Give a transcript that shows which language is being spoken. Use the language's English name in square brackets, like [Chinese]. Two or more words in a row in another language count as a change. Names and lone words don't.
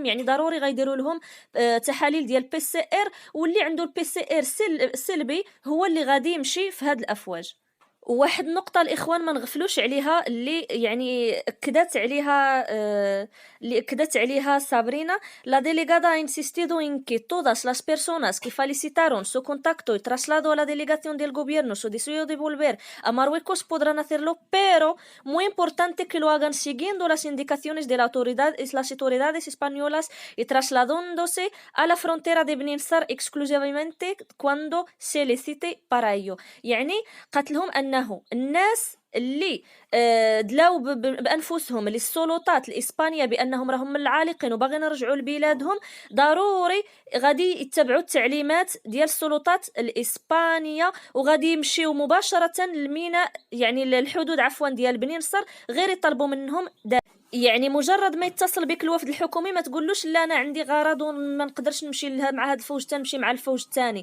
[Arabic] يعني ضروري غيديروا لهم تحاليل ديال بي سي ار، واللي عنده البي سي ار سلبي هو اللي غادي يمشي في هاد الافواج. وواحد النقطة الإخوان ما نغفلوش عليها، اللي أكدت عليها سابرينا. [Spanish] La delegada ha insistido en que todas las personas que felicitaron su contacto y traslado a la delegación del gobierno su deseo de volver a Marruecos podrán hacerlo, pero muy importante que lo hagan siguiendo las indicaciones de las autoridades españolas y trasladándose a la frontera de Beninsar exclusivamente cuando se les cite para ello. [Arabic] يعني قالت لهم أنه الناس اللي دلاو بانفسهم للسلطات الاسبانيه بانهم راهم من العالقين وباغيين يرجعوا لبلادهم، ضروري غادي يتبعوا التعليمات ديال السلطات الاسبانيه وغادي يمشيو مباشره للميناء، يعني الحدود عفوا ديال بني نصر، غير يطلبوا منهم يعني مجرد ما يتصل بك الوفد الحكومي ما تقولوش لا انا عندي غرض وما نقدرش نمشي مع هذا الفوج تنمشي مع الفوج الثاني.